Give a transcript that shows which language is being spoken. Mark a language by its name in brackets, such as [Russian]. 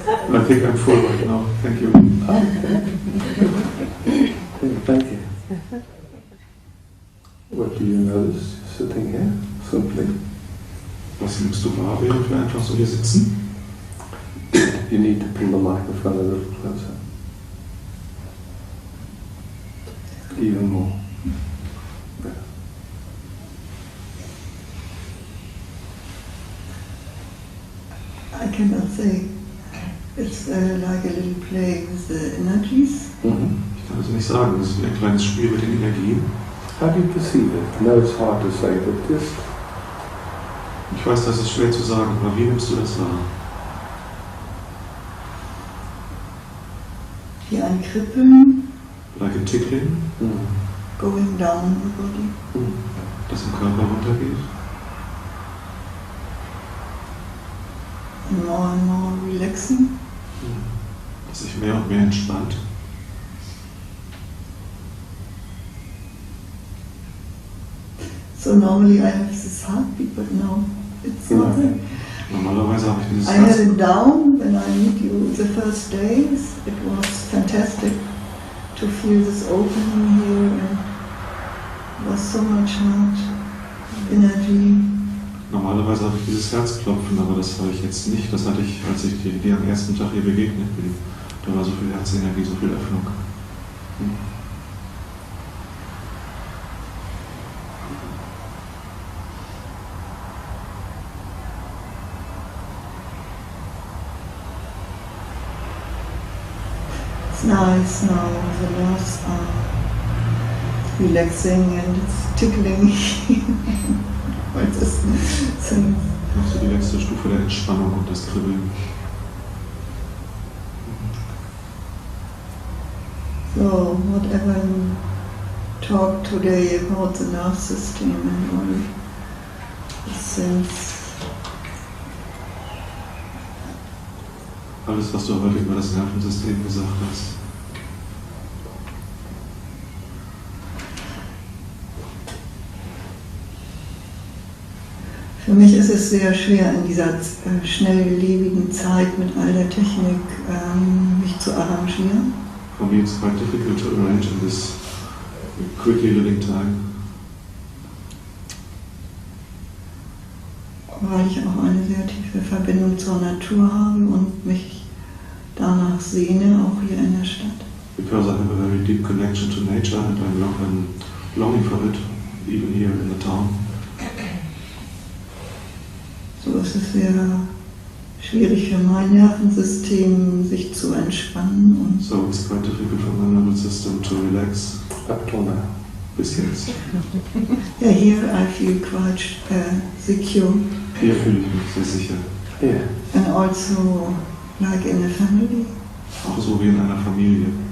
[English] I think I'm full right now. Thank you. Thank you. What do you notice sitting here, simply? [German] Was nimmst du wahr, während wir einfach so hier sitzen? [English] You need to pull the microphone a little closer. Even more. I cannot say. It's like a little play with the energies. [German] Ich kann es nicht sagen, es ist wie ein kleines Spiel mit den Energien. [English] How do you perceive it? No, it's hard to say, but just... [German] Ich weiß, das ist schwer zu sagen, aber wie nimmst du das wahr? Wie ein Kribbeln, [English] Like a tickling, going down the body. [German] das im Körper runtergeht. [English] And more relaxing. [German] Das sich mehr und mehr entspannt. [English] So normally I have this heartbeat, but now it's not there. [German] Normalerweise habe ich dieses [English] I had it down when I met you the first days. It was fantastic to feel this opening here and was so much heart energy. [German] Normalerweise habe ich dieses Herzklopfen, aber das habe ich jetzt nicht. Das hatte ich, als ich dir am ersten Tag hier begegnet bin. Da war so viel Herzenergie, so viel Öffnung. [English] It's nice now, the nerves are relaxing and it's tickling. [German] Das ist so die letzte Stufe der Entspannung und das Kribbeln. [English] So, whatever you talk today about the nerve system and all these things. [German] Alles, was du heute über das Nervensystem gesagt hast. Für mich ist es sehr schwer, in dieser schnelllebigen Zeit mit all der Technik mich zu arrangieren. [English] For me it's quite difficult to arrange in this quickly living time. [German] Weil ich auch eine sehr tiefe Verbindung zur Natur habe und mich danach sehne, auch hier in der Stadt. [English] Because I have a very deep connection to nature and I'm longing for it, even here in the town. [German] So ist es sehr schwierig für mein Nervensystem, sich zu entspannen. Und [English] So it's quite difficult for my nervous system to relax. Up till now. [German] Bis jetzt. [English] yeah, here I feel quite secure. [German] Hier fühle ich mich sehr sicher. [English] Yeah. And also like in a family. [German] Auch so wie in einer Familie.